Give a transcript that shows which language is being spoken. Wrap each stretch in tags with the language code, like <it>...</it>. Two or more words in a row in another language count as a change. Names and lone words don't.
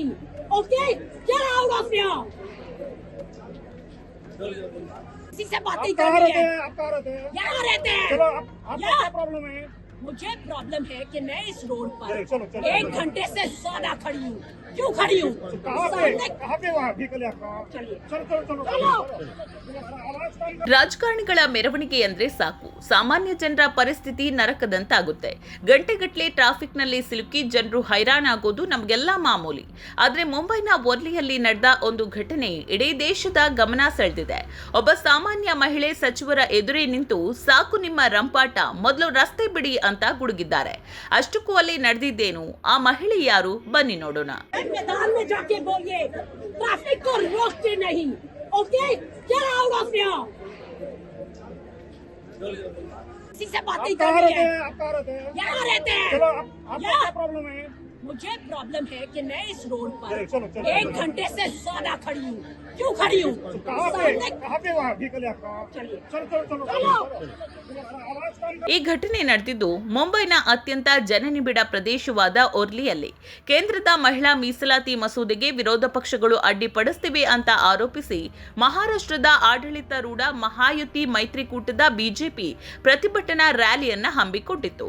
<en>OK, get out of here.</en> <hi>किसी से बातें करनी है। आप कहाँ रहते हैं? यहाँ रहते हैं। चलो आपका या- क्या प्रॉब्लम है? मुझे प्रॉब्लम है कि मैं इस रोड पर चलो, चलो, 1 घंटे से ज्यादा खड़ी हूँ। क्यों खड़ी हूँ? कहाँ पे वहाँ व्हीकल है आपका? चलिए। चलो चलो चलो चलो। आवाज कम कर।</hi> <kn>ರಾಜಕಾರಣಿಗಳ ಮೆರವಣಿಗೆ ಅಂದ್ರೆ ಸಾಕು, ಸಾಮಾನ್ಯ ಜನರ ಪರಿಸ್ಥಿತಿ ನರಕದಂತಾಗುತ್ತೆ. ಗಂಟೆಗಟ್ಟಲೆ ಟ್ರಾಫಿಕ್ನಲ್ಲಿ ಸಿಲುಕಿ ಜನರು ಹೈರಾಣಾಗೋದು ನಮಗೆಲ್ಲ ಮಾಮೂಲಿ. ಆದ್ರೆ ಮುಂಬೈನ ವರ್ಲಿಯಲ್ಲಿ ನಡೆದ ಒಂದು ಘಟನೆ ಇಡೀ ದೇಶದ ಗಮನ ಸೆಳೆದಿದೆ. ಒಬ್ಬ ಸಾಮಾನ್ಯ ಮಹಿಳೆ ಸಚಿವರ ಎದುರೇ ನಿಂತು ಸಾಕು ನಿಮ್ಮ ರಂಪಾಟ, ಮೊದಲು ರಸ್ತೆ ಬಿಡಿ ಅಂತ ಗುಡುಗಿದ್ದಾರೆ. ಅಷ್ಟಕ್ಕೂ ಅಲ್ಲಿ ನಡೆದಿದ್ದೇನು, ಆ ಮಹಿಳೆ ಯಾರು, ಬನ್ನಿ ನೋಡೋಣ.</kn> <hi>मैदान में जाके बोलिए ट्रैफिक को रोकते नहीं।</hi> <en>OK, get out of here.</en> <hi>किसी से बातें आप कहाँ करनी रहते है। हैं? आप कहाँ रहते हैं? यहाँ रहते हैं। चलो आपका या- क्या प्रॉब्लम है? मुझे प्रॉब्लम है कि मैं इस रोड पर चलो, चलो, 1 चलो। घंटे से ज्यादा खड़ी हूँ। क्यों खड़ी हूँ? कहाँ पे वहाँ व्हीकल है आपका? चलिए। चलो चलो चलो चलो। आवाज कम कर।</hi> <kn>ಈ ಘಟನೆ ನಡೆದಿದ್ದು ಮುಂಬೈನ ಅತ್ಯಂತ ಜನನಿಬಿಡ ಪ್ರದೇಶವಾದ ಒರ್ಲಿಯಲ್ಲಿ. ಕೇಂದ್ರದ ಮಹಿಳಾ ಮೀಸಲಾತಿ ಮಸೂದೆಗೆ ವಿರೋಧ ಪಕ್ಷಗಳು ಅಡ್ಡಿಪಡಿಸುತ್ತಿವೆ ಅಂತ ಆರೋಪಿಸಿ ಮಹಾರಾಷ್ಟ್ರದ ಆಡಳಿತಾರೂಢ ಮಹಾಯುತಿ ಮೈತ್ರಿಕೂಟದ ಬಿಜೆಪಿ ಪ್ರತಿಭಟನಾ ರ್ಯಾಲಿಯನ್ನ ಹಮ್ಮಿಕೊಂಡಿತ್ತು.</kn>